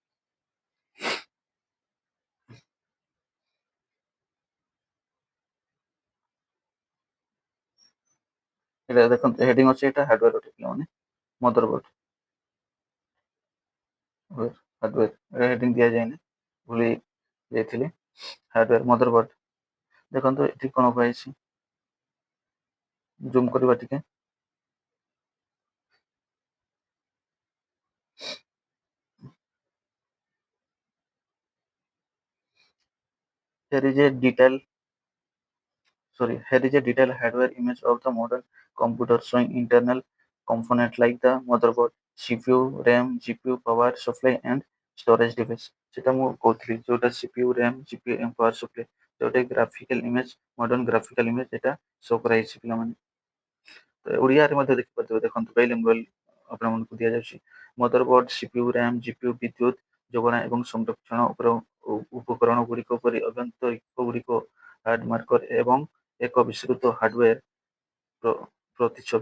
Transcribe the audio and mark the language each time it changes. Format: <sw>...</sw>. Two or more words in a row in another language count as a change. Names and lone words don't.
<or>ଏଇଟା ଦେଖନ୍ତୁ ହେଡିଂ ଅଛି, ଏଇଟା ହାର୍ଡୱେର ଅଟେ ପିଲାମାନେ, ହାର୍ଡୱେର ହେଡିଂ ଦିଆଯାଇନି, ଭୁଲି ଯାଇଥିଲି।</or> <en>hardware motherboard,</en> <or>ଦେଖନ୍ତୁ ଏଠି କଣ ପାଇଛି, ଜୁମ୍ କରିବା ଟିକେ।</or> <en>Here is a detailed hardware image of the modern computer showing internal component like the motherboard, CPU, RAM, GPU, power supply and storage device।</en> <or>ସେଟା ମୁଁ କହୁଥିଲି, ଯୋଉଟା CPU, RAM, GPU ଏବଂ</or> <en>power supply,</en> <or>ଯୋଉଟା</or> <en>modern graphical image</en> <or>ଏଟା ଶୋ କରାଯାଇଛି ପିଲାମାନେ। ତ ଓଡ଼ିଆରେ ମଧ୍ୟ ଦେଖିପାରୁଥିବେ, ଦେଖନ୍ତୁ ବାଇଲିଙ୍ଗୁଆଲ ଆପଣମାନଙ୍କୁ ଦିଆଯାଉଛି। ମଦରବୋର୍ଡ, CPU, RAM, GPU, ବିଦ୍ୟୁତ ଯୋଗାଣ ଏବଂ ସଂରକ୍ଷଣ ଉପକରଣ ଗୁଡ଼ିକ ପରି ଅଭ୍ୟନ୍ତରୀଣ ଗୁଡ଼ିକ, ହାର୍ଡ ମାର୍କର ଏବଂ ଏକ ବିସ୍ତୃତ ହାର୍ଡୱେର ପ୍ରତିଛବି।</or>